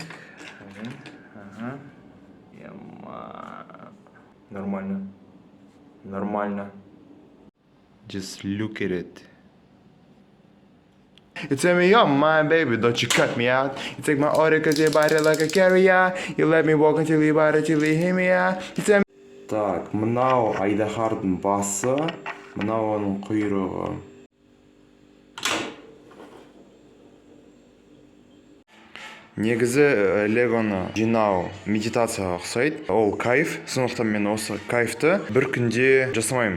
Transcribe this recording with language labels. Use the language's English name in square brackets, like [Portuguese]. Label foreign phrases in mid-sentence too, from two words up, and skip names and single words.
[Russian] Ага. Нормально. Нормально. [English] Just look at it. You tell me you're mine, baby, don't you cut me out. You take my order cause your body like a carrier. You let me walk until you body till you hear me out. You tell me... [Kazakh] Так, мынау Айдаһардың басы, мынау оның құйрығы. Негізі Легоны жинау медитацияға ұқсайды. Ол кайф, сондықтан мен осы кайфты бір күнде жасамаймын.